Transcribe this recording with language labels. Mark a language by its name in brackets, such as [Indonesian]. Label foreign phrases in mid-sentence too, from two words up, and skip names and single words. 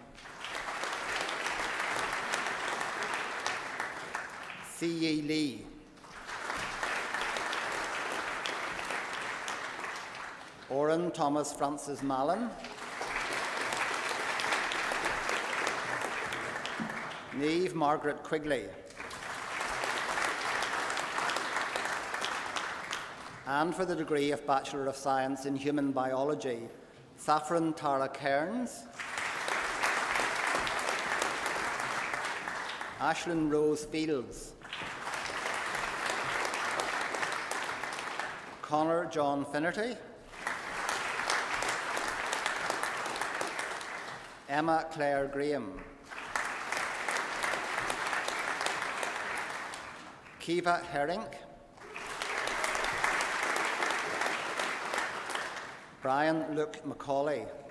[English] C.E. Lee. Oren Thomas Francis Mallon. Niamh Margaret Quigley. And for the degree of Bachelor of Science in Human Biology, Saffron Tara Cairns. Ashlyn Rose Fields. Connor John Finnerty. Emma Claire Graham. Kiva Herink. Brian Luke Macaulay.